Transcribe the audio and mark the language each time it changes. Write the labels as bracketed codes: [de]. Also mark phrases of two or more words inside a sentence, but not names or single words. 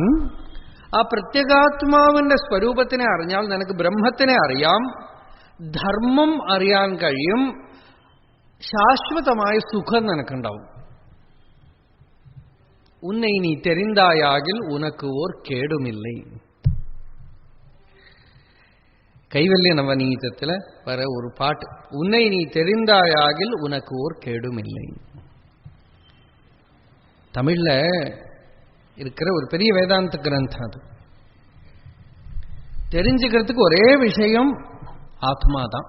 [ml] ആ പ്രത്യഗാത്മാവിന്റെ സ്വരൂപത്തിനെ അറിഞ്ഞാൽ നിനക്ക് ബ്രഹ്മത്തിനെ അറിയാം, ധർമ്മം അറിയാൻ കഴിയും, ശാശ്വതമായ സുഖം നിനക്കുണ്ടാവും. [ta] உன்னை நீ தெரிந்தாயாகில் உனக்கு ஓர் கேடுமில்லை. கைவல்ய நவநீதத்துல வர ஒரு பாட்டு, உன்னை நீ தெரிந்தாயாகில் உனக்கு ஓர் கேடுமில்லை. தமிழ்ல இருக்கிற ஒரு பெரிய வேதாந்த கிரந்தம் அது. தெரிஞ்சுக்கிறதுக்கு ஒரே விஷயம் ஆத்மா தான்.